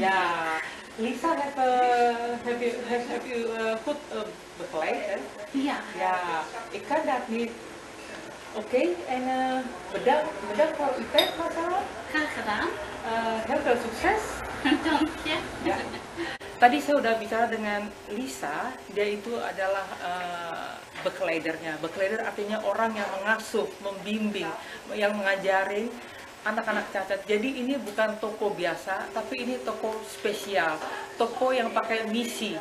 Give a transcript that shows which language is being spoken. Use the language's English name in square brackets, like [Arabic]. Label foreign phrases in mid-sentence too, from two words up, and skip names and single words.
[Dutch] Ja, Lisa, heb u goed begeleid, hè? Ja. Ja, ik kan dat niet. Oké, en bedankt voor uw tijd, Marcella. Graag gedaan. Heel veel succes. Dank je. [Indonesian] Ya. Tadi saya udah bicara dengan Lisa, dia itu adalah begeleidernya. Begeleider artinya orang yang mengasuh, membimbing, yang mengajarin anak-anak cacat. Jadi ini bukan toko biasa, tapi ini toko spesial, toko yang pakai misi.